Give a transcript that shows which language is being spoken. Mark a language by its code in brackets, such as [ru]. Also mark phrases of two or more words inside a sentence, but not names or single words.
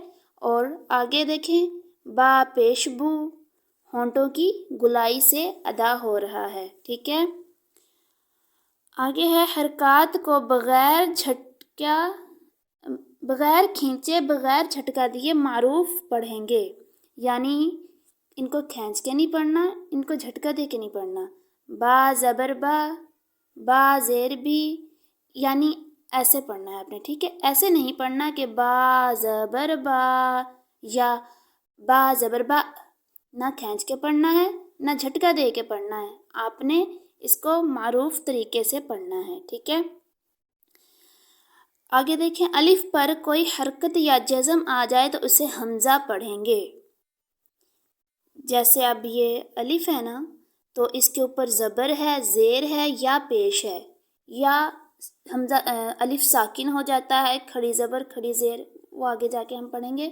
[ur] اور آگے دیکھیں با پیش بو، ہونٹوں کی گولائی سے ادا ہو رہا ہے، ٹھیک ہے؟ آگے ہے حرکات کو بغیر کھینچے بغیر جھٹکا دیے معروف پڑھیں گے، یعنی ان کو کھینچ کے نہیں پڑھنا، ان کو جھٹکا دے کے نہیں پڑھنا۔ با زبر با، با زیر بھی، یعنی ایسے پڑھنا ہے آپ نے، ٹھیک ہے؟ ایسے نہیں پڑھنا کہ با زبر با یا با زبر با، نہ کھینچ کے پڑھنا ہے نہ جھٹکا دے کے پڑھنا ہے، آپ نے اس کو معروف طریقے سے پڑھنا ہے، ٹھیک ہے؟ آگے دیکھیں الف پر کوئی حرکت یا جزم آ جائے تو اسے حمزہ پڑھیں گے۔ جیسے اب یہ الف ہے نا تو اس کے اوپر زبر ہے، زیر ہے یا پیش ہے، یا حمزہ الف ساکن ہو جاتا ہے، کھڑی زبر کھڑی زیر، وہ آگے جا کے ہم پڑھیں گے۔